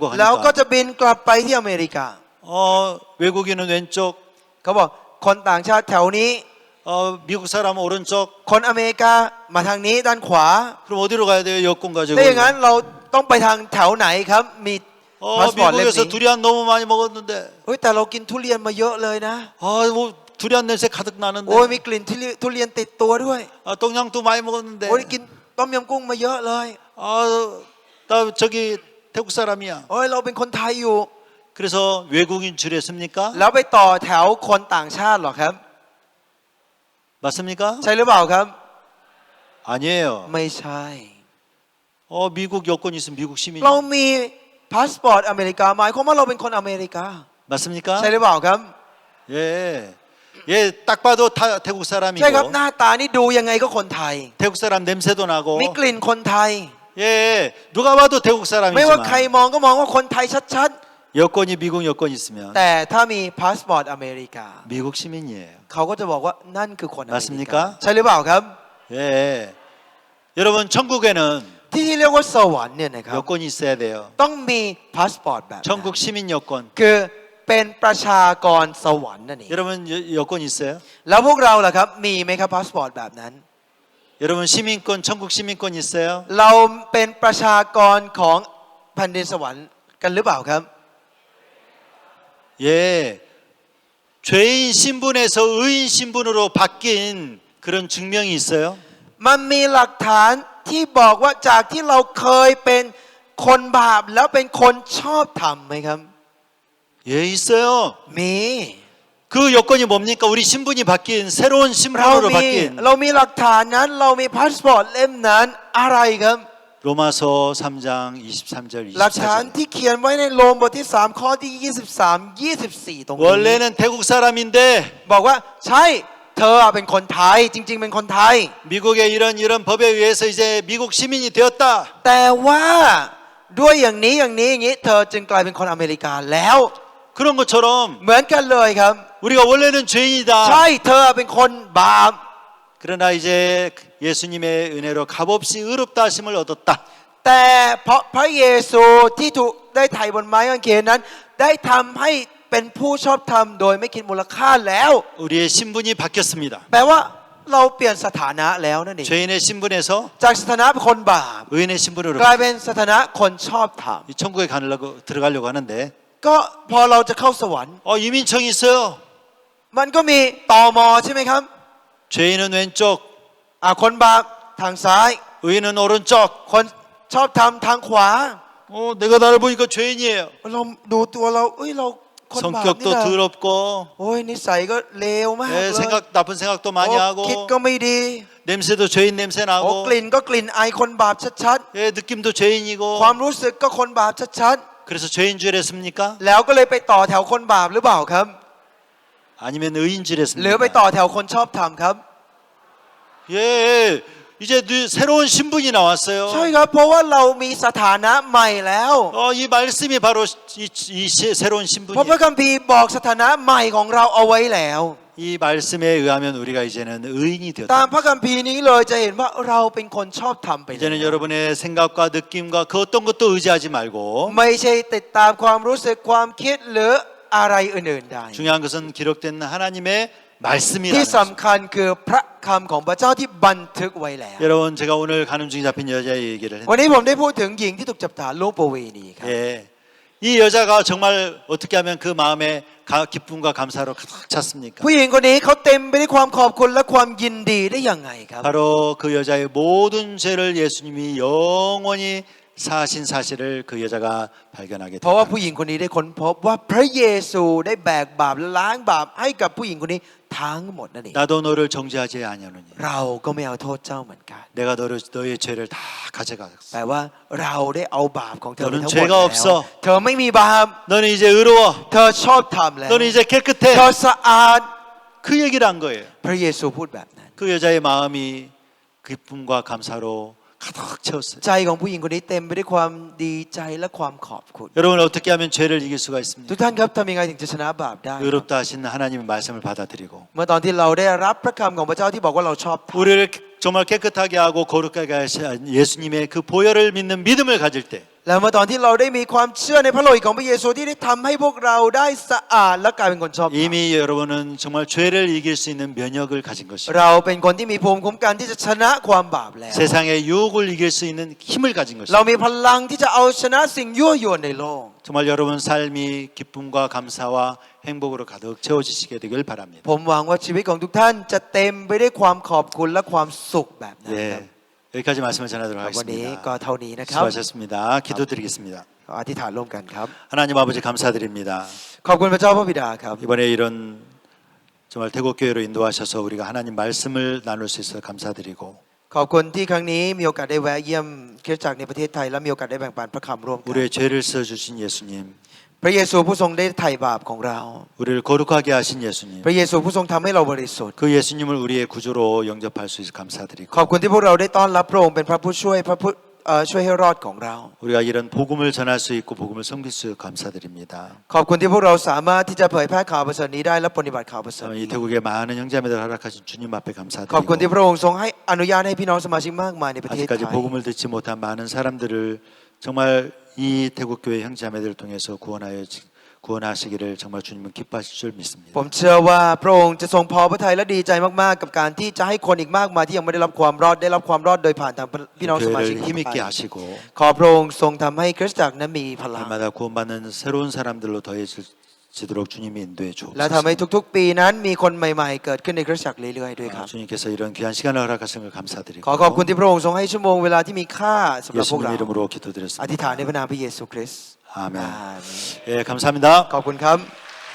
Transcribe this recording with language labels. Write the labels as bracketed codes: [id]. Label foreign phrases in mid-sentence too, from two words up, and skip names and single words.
[th] แล้วก็ [ko] 하니까 [th] จะบินกลับไปที่อเมริกา [ko] 외국인은 왼쪽, [th] เขาบอกคนต่างชาติแถวนี้ [ko] 미국 사람은 오른쪽. [th] คนอเมริกามาทางนี้ด้านขวา [ko] 그럼 어디로 가야 돼요? 여권 가지고. [th] ถ้าอย่างนั้นเราต้องไปทางแถวไหนครับ มีพาสปอร์ตเล่ม [ko] 미국에서 [th] นี้ [ko] 두리안 너무 많이 먹었는데 [th] เฮ้ยแต่เรากินทุเรียนมาเยอะเลยนะ [ko] 뭐 두리안 냄새 가득 [th] โอ้ย [ko] 나는데 [th] มีกลิ่นทุเรียนติดตัวด้วย [ko] 똥냥뚱 많이 먹었는데 [th] โอ้ยกินต้มยำกุ้งมาเยอะเลย [ko] 나 저기 태국 사람이야. [th] โอ้ยเราเป็นคนไทยอยู่ [ko] 그래서 외국인 줄였습니까? [th] แล้วไปต่อแถวคนต่างชาติเหรอครับ [ko] 맞습니까? [th] ใช่หรือเปล่าครับ [ko] 아니에요. [th] ไม่ใช่ [ko] 미국 여권 있으면 미국 시민. [th] เรามีพาสปอร์ตอเมริกาหมายความว่าเราเป็นคนอเมริกา [ko] 맞습니까? [th] ใช่หรือเปล่าครับ [ko] 예. 예, 딱 봐도 태국 [th] ใช่ครับ [ko] 사람이고 [th] หน้าตานี่ดูยังไงก็คนไทย [ko] 태국 사람 냄새도 나고 [th] มีกลิ่นคนไทย [ko] 예, 누가 봐도 태국 [th] ไม่ว่าใคร [ko] 사람이지만 [th] มองก็มองว่าคนไทยชัด [ko] 여권이 미국 여권 있으면 [th] ๆ แต่ถ้ามีพาสปอร์ตอเมริกา [ko] 미국 시민이에요. [th] เขาก็จะบอกว่านั่นคือคนอเมริกา [ko] 맞습니까? [th] ใช่หรือเปล่าครับ [ko] 예. 여러분 천국에는 [th] ที่เรียกว่าสวรรค์เนี่ยนะครับ [ko] 여권이 있어야 돼요. [th] ต้องมีพาสปอร์ตแบบนั้น [ko] 천국 시민 여권. [th] คือเป็นประชากรสวรรค์นั่นเอง [ko] 여러분 여권 있어요? [th] แล้วพวกเราล่ะครับมีไหมครับพาสปอร์ตแบบนั้น [ko] 여러분 시민권, 천국 시민권 있어요? [th] เราเป็นประชากรของแผ่นดินสวรรค์กันหรือเปล่าครับ [ko] 예. 죄인 신분에서 의인 신분으로 바뀐 그런 증명이 있어요? [th] มันมีหลักฐานที่บอกว่าจากที่เราเคยเป็นคนบาปแล้วเป็นคนชอบธรรมไหมครับ [ko] 예, 있어요. [th] มี [ko] 그 요건이 뭡니까? 우리 신분이 바뀐 새로운 [th] เรา [ko] 신분으로 [th] มี [ko] 바뀐 [th] หลักฐานนั้นเรามีพาสปอร์ตเล่มนั้นอะไรครับ [ko] 로마서 3장 23절 [th] หลักฐาน [ko] 24절. [th] ที่เขียนไว้ในโรมบทที่3ข้อที่23 24ตรงนี้ [ko] 원래는 태국 사람인데 [th] บอกว่าใช่เธอเป็นคนไทยจริง ๆ เป็นคนไทย [ko] 미국의 이런 법에 의해서 이제 미국 시민이 되었다. [th] แต่ว่าด้วยอย่างนี้อย่างนี้เธอจึงกลายเป็นคนอเมริกาแล้ว [ko] 그런 것처럼 [th] เหมือนกันเลยครับ [ko] 우리가 원래는 [th] ใช่ [ko] 죄인이다. [th] เธอเป็นคนบาป [ko] 그러나 이제 예수님의 은혜로 값없이 의롭다 하심을 얻었다. [th] แต่เพราะพระเยซูที่ถูกได้ไถ่บนไม้กางเขนนั้น ได้ทำให้เป็นผู้ชอบธรรมโดยไม่คิดมูลค่าแล้ว [ko] 우리의 신분이 바뀌었습니다. [th] แปลว่าเราเปลี่ยนสถานะแล้วนั่นเอง [ko] 죄인의 신분에서 [th] จากสถานะเป็นคนบาป [ko] 의인의 신분으로 [th] กลายเป็นสถานะคนชอบธรรม [ko] 이 천국에 들어가려고 하는데 [th] ก็พอเราจะเข้าสวรรค์ [ko] 이민청이 있어요. [th] มันก็มีตอมใช่ไหมครับ [ko] 죄인은 왼쪽, [th] คนบาปทางซ้าย [ko] 의인은 오른쪽. [th] คนชอบธรรมทางขวา [ko] 내가 나를 보니까 죄인이에요. [th] เราดูตัวเราเราคนบาปนี่ [ko] 성격도 [th] นะ [ko] 더럽고 [th] โอ้ยนิสัยก็เลวมากเลย [ko] 나쁜 생각도 많이 [th] โอ้ [ko] 하고 [th] คิดก็ไม่ดี [ko] 냄새도 죄인 냄새 [th] โอ้ [ko] 나고 [th] กลิ่นก็กลิ่นไอคนบาปชัด [ko] 느낌도 [th] ๆ [ko] 죄인이고 [th] ความรู้สึกก็คนบาปชัด [ko] 그래서 죄인 줄 했습니까? [th] ๆ แล้วก็เลยไปต่อแถวคนบาปหรือเปล่าครับ [ko] 아니면 의인 줄 [th] หรือไป [ko] 했습니까? [th] ต่อแถวคนชอบธรรมครับ [ko] 예, 이제 새로운 신분이 [th] ใช่ [ko] 나왔어요. [th] ครับเพราะว่าเรามีสถานะใหม่แล้ว [ko] 이 말씀이 바로 이 새로운 [th] เพราะพระ [ko] 신분이에요. [th] คัมภีร์บอกสถานะใหม่ของเราเอาไว้แล้ว [ko] 이 말씀에 의하면 우리가 이제는 의인이 [th] ตาม [ko] 되었다. [th] พระคัมภีร์นี้เลยจะเห็นว่าเราเป็นคนชอบธรรมไปแล้ว [ko] 이제는 여러분의 생각과 느낌과 그 어떤 것도 의지하지 말고 [th] ไม่ใช่ติดตามความรู้สึกความคิดหรืออะไรอื่นๆใด [ko] 중요한 것은 기록된 하나님의 [th] ที่ [ko] 말씀이라는 [th] สำคัญคือพระคำของพระเจ้าที่บันทึกไว้แล้ว [ko] 여러분 제가 오늘 가늠 중에 잡힌 여자의 얘기를 [th] วัน [ko] 했는데 [th] นี้ผมได้พูดถึงหญิงที่ถูกจับฐานล่วงประเวณีครับ [ko] 예. 이 여자가 정말 어떻게 하면 그 마음에 기쁨과 감사로 가득 찼습니까? [th] ผู้หญิงคนนี้เขาเต็มไปด้วยความขอบคุณและความยินดีได้ยังไงครับ [ko] 바로 그 여자의 모든 죄를 예수님이 영원히 사하신 사실을 그 여자가 발견하게 [th] เพราะว่า [ko] 됐다. [th] ผู้หญิงคนนี้ได้ค้นพบว่าพระเยซูได้แบกบาปและล้างบาปให้กับผู้หญิงคนนี้ทั้งหมดนั่นเอง [ko] 나도 너를 정죄하지 아니하노니 [th] เราก็ไม่เอาโทษเจ้าเหมือนกัน [ko] 내가 너의 죄를 다 가져갔어. [th] แปลว่าเราได้เอาบาปของเธอไป [ko] 너는 [th] ทั้งหมด [ko] 죄가 [th] แล้ว [ko] 없어. [th] เธอไม่มีบาป [ko] 너는 이제 의로워. [th] เธอชอบธรรมแล้ว [ko] 너는 이제 [th] เธ [ko] 깨끗해. [th] อสะอาด [ko] 그 얘기를 한 거예요. [th] พระเยซูพูดแบบนั้น [ko] 그 여자의 마음이 기쁨과 감사로 가득 채웠어요. [th] ใจของผู้หญิงคนนี้เต็มไปด้วยความดีใจและความขอบคุณ [ko] 여러분 어떻게 하면 죄를 이길 수가 [th] ทุ [ko] 있습니까? [th] กท่านครับทำยังไงถึงจะชนะบาปได้ [ko] 의롭다 하신 하나님의 말씀을 받아들이고 [th] เมื่อตอนที่เราได้รับพระคำของพระเจ้าที่บอกว่าเราชอบธรรม [ko] 우리를 정말 깨끗하게 하고 거룩하게 하신 예수님의 그 보혈을 믿는 믿음을 가질 때 [th] แล้วเมื่อตอนที่เราได้มีความเชื่อในพระโลหิตของพระเยซูที่ได้ทำให้พวกเราได้สะอาดและกลายเป็นคนชอบธรรม [ko] 이미 여러분은 정말 죄를 이길 수 있는 면역을 가진 것이고 [th] เราเป็นคนที่มีภูมิคุ้มกันที่จะชนะความบาปแล้ว [ko] 세상의 유혹을 이길 수 있는 힘을 가진 [th] เรา [ko] 것이고 [th] มีพลังที่จะเอาชนะสิ่งยั่วยวนในโลก [ko] 정말 여러분 삶이 기쁨과 감사와 행복으로 가득 채워지시게 되길 바랍니다. [th] ผมหวังว่าชีวิตของทุกท่านจะเต็มไปด้วยความขอบคุณและความสุขแบบนั้นครับ [ko] 예, 여기까지 말씀을 전하도록 [th] วันนี้ [ko] 하겠습니다. [th] ก็เท่านี้นะครับ [ko] 수고하셨습니다. 기도드리겠습니다. [th] ขออธิษฐานร่วมกันครับ [ko] 하나님 아버지 감사드립니다. [th] ขอบคุณพระเจ้าพระบิดาครับ [ko] 이번에 이런 정말 태국교회로 인도하셔서 우리가 하나님 말씀을 나눌 수 있어서 감사드리고 [th] ขอบคุณที่ครั้งนี้มีโอกาสได้แวะเยี่ยมคริสตจักรในประเทศไทยและมีโอกาสได้แบ่งปันพระคำร่วมกัน [ko] 우리의 죄를 써주신 예수님 [th] พระเยซูผู้ทรงได้ไถ่บาปของเรา [ko] 우리를 거룩하게 하신 예수님 [th] พระเยซูผู้ทรงทำให้เราบริสุทธิ์ [ko] 그 예수님을 우리의 구주로 영접할 수 있어 감사드리고 [th] ขอบคุณที่พวกเราได้ต้อนรับพระองค์เป็นพระผู้ช่วยช่วยให้รอดของเรา [ko] 우리가 이런 복음을 전할 수 있고 복음을 섬길 수 있어 감사드립니다. [th] ขอบคุณที่พวกเราสามารถที่จะเผยแพร่ข่าวประเสริฐนี้ได้และปฏิบัติข่าวประเสริฐ [ko] 이 [th] นี้ [ko] 태국의 많은 형제자매들 허락하신 주님 앞에 [th] ขอบคุณที่ [ko] 감사드리고 [th] พระองค์ทรงให้อนุญาตให้พี่น้องสมาชิกมากมายในประเทศไท [ko] 아직까지 [th] ย [ko] 복음을 듣지 못한 많은 사람들을 정말 이 태국교회 형제자매들을 통해서 구원하시기를 정말 주님은 기뻐하실 줄 믿습니다. [th] ผมเชื่อว่าพระองค์จะทรงพอพระทัยและดีใจมากๆกับการที่จะให้คนอีกมากมายที่ยังไม่ได้รับความรอดได้รับความรอดโดยผ่านทางพี่น้องสมาชิก [ko] 교회를 힘있게 하시고 [th] ขอพระองค์ทรงทำให้คริสตจักรนั้นมีพลัง [ko] 날마다 구원받는 새로운 사람들로 더해질 지도록 주님이 인도해 [th] และทำให้ [ko] 주옵소서. [th] ทุกๆ ปีนั้นมีคนใหม่ๆ เกิดขึ้นในคริสตจักรเรื่อยๆด้วยครับ [ko] 주님께서 이런 귀한 시간을 허락하신 걸 감사드리고 [th] ขอขอบคุณที่พระองค์ทรงให้ชั่วโมงเวลาที่มีค่าสำหรับพวก [ko] 예수님 [th] เรา [ko] 이름으로 [th] อธิษฐาน [ko] 기도드렸습니다. [th] ในพระนามพระเยซูคริสต์ [ko] 아멘. [th] อาเมน [ko] 예, 감사합니다. [th] ขอบคุณครับ